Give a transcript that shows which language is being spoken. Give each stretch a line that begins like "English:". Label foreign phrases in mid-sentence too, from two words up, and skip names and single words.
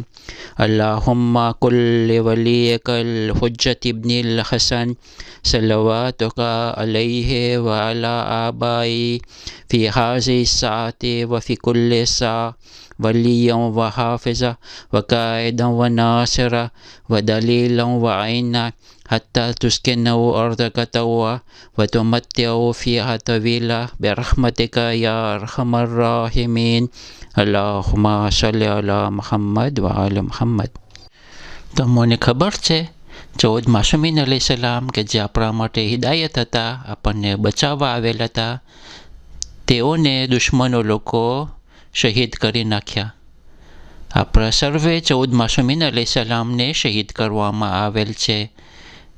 Arabic: اللهم كل وليك الحجة ابن الحسن صلواتك عليه وعلى آبائه في هذه ساعة وفي كل سا وليا وحافظا وقائدا وناصرا ودليلا وعينا حتى تسكنه أرضك طوعا وتمتعه فيها طويلا برحمتك يا أرحم الراحمين. اللهم صل على محمد وعلى محمد.
Gujarati: તમને ખબર છે 14 માસૂમીન અલૈહિસ્સલામ કે જે આપણા માટે હિદાયત હતા, આપણને બચાવવા આવેલ હતા, તેઓને દુશ્મનો લોકો શહીદ કરી નાખ્યા. આપણા સર્વે 14 માસૂમીન અલૈહિસ્સલામને શહીદ કરવામાં આવેલ છે.